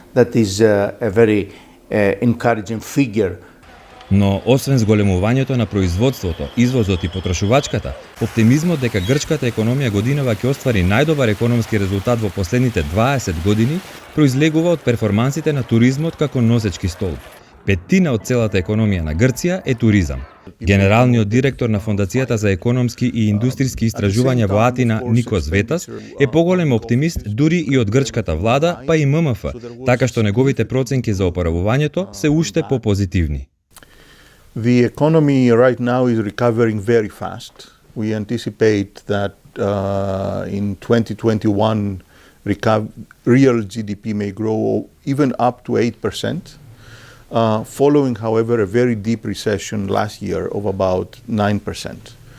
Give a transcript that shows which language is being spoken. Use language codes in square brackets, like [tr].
[en] That is a very encouraging figure. [mk] Но освен зголемувањето на производството, извозот и потрошувачката, оптимизмот дека грчката економија годинава ќе оствари најдобар економски резултат во последните 20 години, произлегува од перформансите на туризмот како носечки столб. Петтина од целата економија на Грција е туризам. Генералниот директор на Фондацијата за економски и индустријски истражувања во Атина, Никос Ветас, е поголем оптимист дури и од грчката влада, па и ММФ, така што неговите проценки за опоравувањето се уште попозитивни. [en] The economy right now is recovering very fast. We anticipate that in 2021 real GDP may grow even up to 8%, following, however, a very deep recession last year of about 9%.